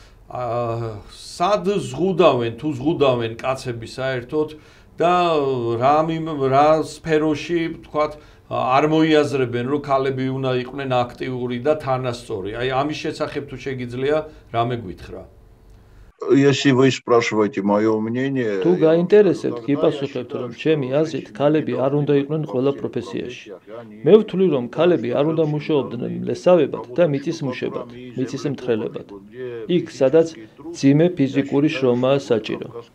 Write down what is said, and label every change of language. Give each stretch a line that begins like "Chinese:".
Georgian: სად ზღუდავენ თუ ზღუდავენ კაცები საერთოდ და რა სფეროში, თქვათ, არ მოიაზრებენ, რომ ქალები უნდა იყვნენ აქტიური და თანასწორი. აი, ამის შესახებ თუ შეგიძლია რამე გითხრა?
Russian: Если вы спрашиваете моё мнение,
Georgian: თუ გაინტერესებთ, გიპასუხებთ, რომ ჩემი აზრით ქალები არ უნდა იყვნენ ყველა პროფესიაში. მე ვთვლი, რომ ქალები არ უნდა მუშაობდნენ მლესავებად და მიწისმუშებად, მიწისმრთელებად. იქ, სადაც ძიმე ფიზიკური შრომაა საჭირო.